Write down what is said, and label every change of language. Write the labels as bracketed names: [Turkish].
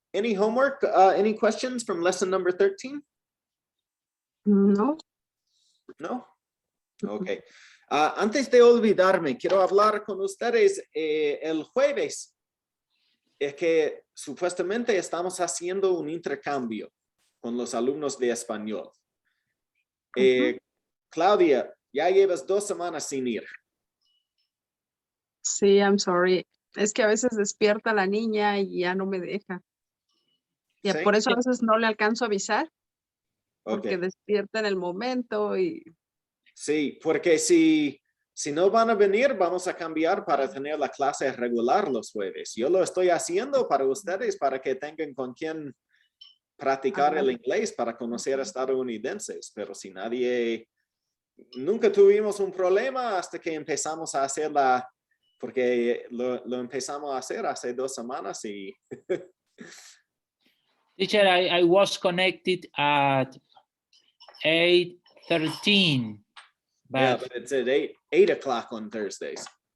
[English] Any homework, any questions from lesson number 13? No. No? Ok. [Spanish] Antes de olvidarme, quiero hablar con ustedes el jueves. Es que supuestamente estamos haciendo un intercambio con los alumnos de español. Claudia, ya llevas 2 semanas sin ir. Sí, [English] I'm sorry. [Spanish] Es que a veces despierta la niña y ya no me deja. Y ¿Sí? por eso a veces no le alcanzo a avisar, Ok. porque despierta en el momento y Sí, porque si no van a venir, vamos a cambiar para tener la clase regular los jueves. Yo lo estoy haciendo para ustedes, para que tengan con quien practicar el inglés, para conocer a estadounidenses. Pero si nadie, nunca tuvimos un problema hasta que empezamos a hacerla, porque lo empezamos a hacer hace 2 semanas y... [English] Teacher, I was connected at 8:13. But, yeah, but it's at 8 o'clock on Thursdays.